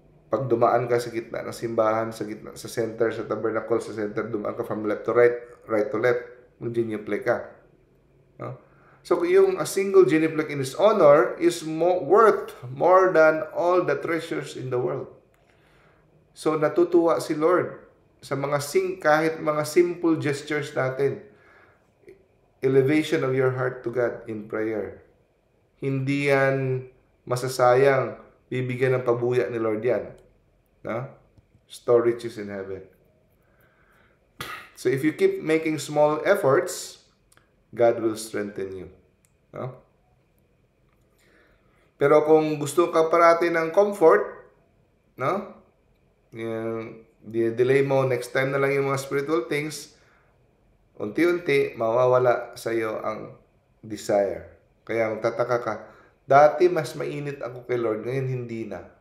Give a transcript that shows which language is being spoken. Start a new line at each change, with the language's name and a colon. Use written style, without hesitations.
Filipino: Pag dumaan ka sa gitna ng simbahan, sa gitna, sa center, sa tabernacle, sa center, dumaan ka from left to right, right to left, mag-genuflect ka. No?
English: So, yung a single genuflect in His honor is worth more than all the treasures in the world.
Filipino: So, natutuwa si Lord sa mga kahit mga simple gestures natin.
English: elevation of your heart to God in prayer.
Filipino: Hindi yan masasayang. Bibigyan ng pabuya ni Lord yan.
English: No? Store riches in heaven. So if you keep making small efforts, God will strengthen you.
Filipino: No? Pero kung gusto ka parati ng comfort, no? Yung delay mo, next time na lang yung mga spiritual things, unti-unti mawawala sa iyo ang desire. Kaya tataka ka, dati mas mainit ako kay Lord, ngayon hindi na.